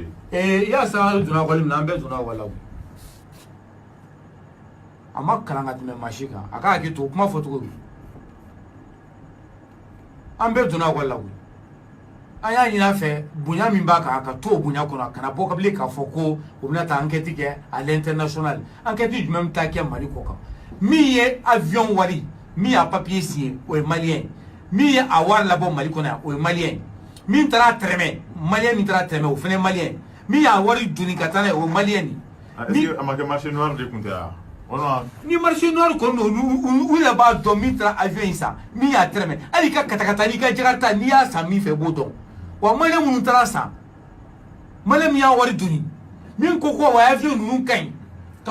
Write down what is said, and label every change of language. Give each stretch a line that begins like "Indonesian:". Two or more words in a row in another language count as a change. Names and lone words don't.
Bambara: Yaya Sangare donna ekɔli min na an bɛɛ donna ekɔli la a ma kalan ka tɛmɛ maa si kan a ka hakili to o kuma fɔ cogo di an bɛɛ donna ekɔli la koyi an y'a ɲini a fɛ bonya min b'a kan a ka to o bonya kɔnɔ a kana bɔ kabili k'a fɔ ko o bɛna taa enquête kɛ
French: à l'international
Bambara: enquête jumɛn bɛ taa kɛ mali kɔ kan min ye avion wari min y'a
French: papier signé
Bambara: o ye maliyɛn min ye a wari labɔ mali kɔnɔ yan o ye maliyɛn min taara tɛrɛmɛ maliyɛn min taara tɛrɛmɛ o fana ye maliyɛn min y'a wari donni ka taa n'a ye o ye maliyɛn de est-ce que a ma kɛ
French: marché noir
Bambara: de tun tɛ wa ni
French: marché noir
Bambara: kɔni don u yɛrɛ b'a dɔn min taara avion in san min y'a tɛrɛmɛ hali ka katakata n'i ka jakarta n'i y'a san min fɛ i b'o dɔn wa maliyɛn minnu taara san maliyɛn min y'a wari donni min ko wa avion ninnu ka ɲi ka